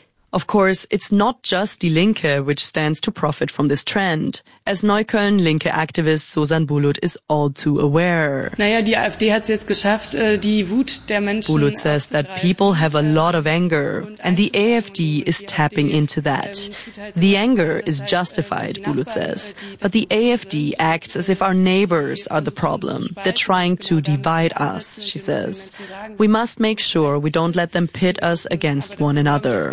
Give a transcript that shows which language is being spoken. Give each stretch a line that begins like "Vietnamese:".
English: Of course, it's not just Die Linke which stands to profit from this trend, as Neukölln Linke activist Sozan Bulut is all too aware.
German: Naja, die AfD hat's jetzt geschafft, die Wut der Menschen.
English: Bulut says that people have a lot of anger, and the AfD is tapping into that. The anger is justified, Bulut says, but the AfD acts as if our neighbors are the problem. They're trying to divide us, she says. We must make sure we don't let them pit us against one another.